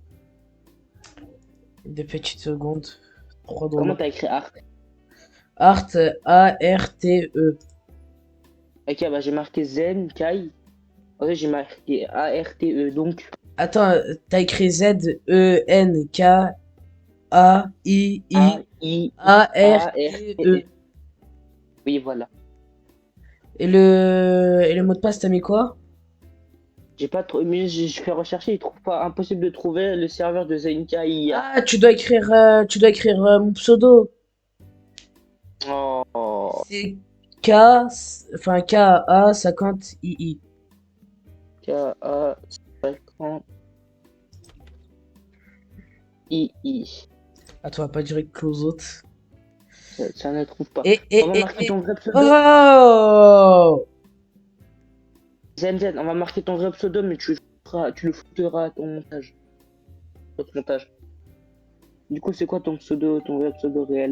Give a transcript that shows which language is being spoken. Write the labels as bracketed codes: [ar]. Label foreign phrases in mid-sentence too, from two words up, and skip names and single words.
[fr] Deux petites secondes. 3 Comment dollars. t'as écrit Art? Art, A-R-T-E. Ok, bah j'ai marqué Zenkai. En fait, j'ai marqué A-R-T-E. Donc, Attends, t'as écrit Z-E-N-K-A-I-I-A-R-T-E. A-I-A-R-T-E. Oui, voilà. Et le mot de passe, t'as mis quoi? J'ai pas trop. Mais je fais rechercher, il trouve pas impossible de trouver le serveur de Zenkai. Ah, tu dois écrire mon pseudo. Oh. C'est K, enfin K-A-50-I-I. K-A-50. I. Ah, tu vas pas dire [en] close out. [fr] Ça ne trouve pas. Et, On va et, et, marquer et. ton vrai pseudo. Oh! ZenZen, on va marquer ton vrai pseudo, mais tu le fouteras à ton montage. Votre montage. Du coup, c'est quoi ton pseudo, ton vrai pseudo réel?